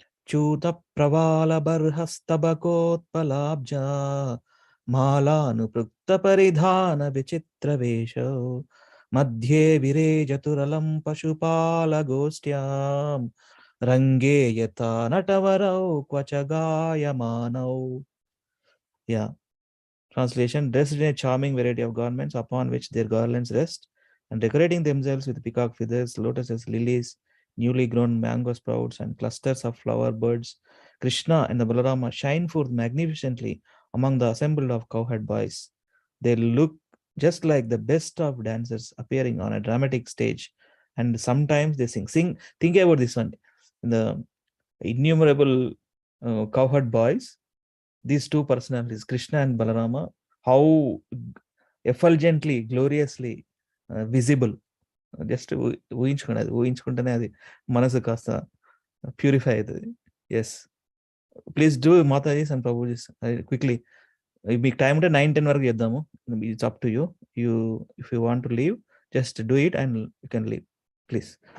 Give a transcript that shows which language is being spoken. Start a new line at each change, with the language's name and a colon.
Sanskrit: చూత ప్రవాళ బర్హస్తబకోత్పలాబ్జ మాలానుపృక్త పరిధాన విచిత్ర వేషౌ మధ్యే విరేజతురలం పశుపాలగోష్ఠ్యాం రంగే యథా నటవరౌ క్వచ గాయమానౌ.
English: Yeah. Translation: dressed in a charming variety of garments upon which their garlands rest, and decorating themselves with peacock feathers, lotuses, lilies, newly grown mango sprouts, and clusters of flower birds, Krishna and the Balarama shine forth magnificently among the assembled of cowherd boys. They look just like the best of dancers appearing on a dramatic stage, and sometimes they sing. Think about this one. The innumerable cowherd boys, these two personalities, Krishna and Balarama, how effulgently, gloriously visible.
Telugu: Just ఊహించుకుంటేనే అది మనసు కాస్త purify అవుతుంది.
English: Yes, please do matajis and prabhujis quickly.
Telugu: మీకు time ఉంటే 9-10 వరకు చేద్దాము.
English: It's up to you. If you want to leave, just do it and you can leave please.